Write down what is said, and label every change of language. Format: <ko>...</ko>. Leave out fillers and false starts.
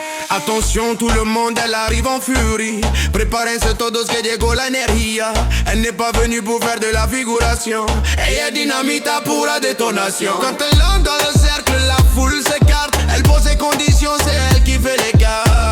<fr>Attention, tout le monde, elle arrive en furie.</fr> <es>Prepárense todos que llegó la energía.</es> <fr>Elle n'est pas venue pour faire de la figuration.</fr> <es>Ella est dynamita pura détonation.</es> <fr>Quand elle entre dans le cercle, la foule s'écarte. Elle pose ses conditions, c'est elle qui fait les gars.</fr>